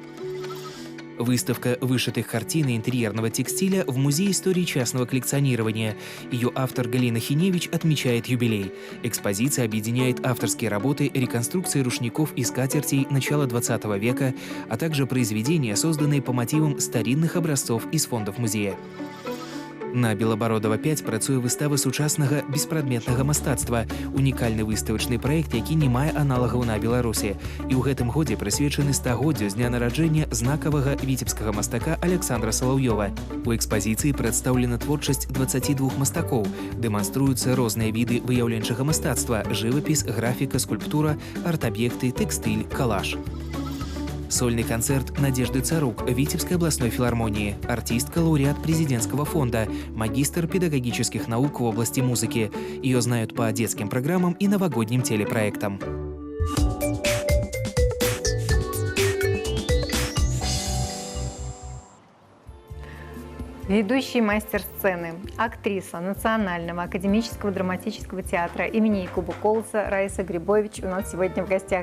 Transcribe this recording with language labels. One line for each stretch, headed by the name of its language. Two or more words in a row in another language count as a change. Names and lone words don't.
Russian: Выставка вышитых картин и интерьерного текстиля в Музее истории частного коллекционирования. Ее автор Галина Хиневич отмечает юбилей. Экспозиция объединяет авторские работы, реконструкции рушников и скатертей начала XX века, а также произведения, созданные по мотивам старинных образцов из фондов музея.
Belarusian: На Белабародова 5 працуе выстава сучаснага беспрадметнага мастацтва, унікальны выставачны праект, які не мае аналагаў на Беларусі. І ў гэтым годзе прысвечаны стагоддзю з дня нараджэння знакавага віцебскага мастака Александра Салаўёва. У экспазіцыі прадстаўлена творчасць 22 мастакоў. Дэманструюцца розныя віды выяўленчага мастацтва: жывапіс, графіка, скульптура, арт-аб'екты, тэкстыль, калаж.
Russian: Сольный концерт Надежды Царук Витебской областной филармонии, артистка, лауреат президентского фонда, магистр педагогических наук в области музыки. Ее знают по детским программам и новогодним телепроектам. Ведущий мастер сцены, актриса Национального академического драматического театра имени Якуба Колоса Раиса Грибович у нас сегодня в гостях.